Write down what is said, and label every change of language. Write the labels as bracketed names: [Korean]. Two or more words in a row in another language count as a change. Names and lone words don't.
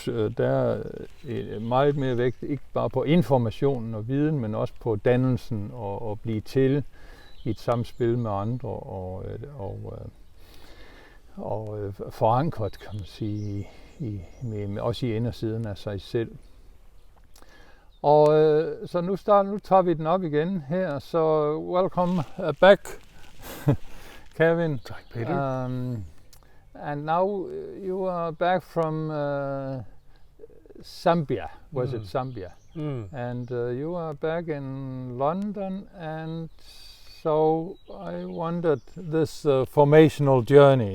[Danish] Der er meget mere vægt, ikke bare på informationen og viden, men også på dannelsen og blive til i et samspil med andre og forankret, kan man sige, også i indersiden af sig selv. Og så nu tager vi den op igen her, så [English] welcome back, [Danish] Kevin. Peter. [English] And now you are back from Zambia. Was it Zambia? And you are back in London, and So I wondered this formational journey.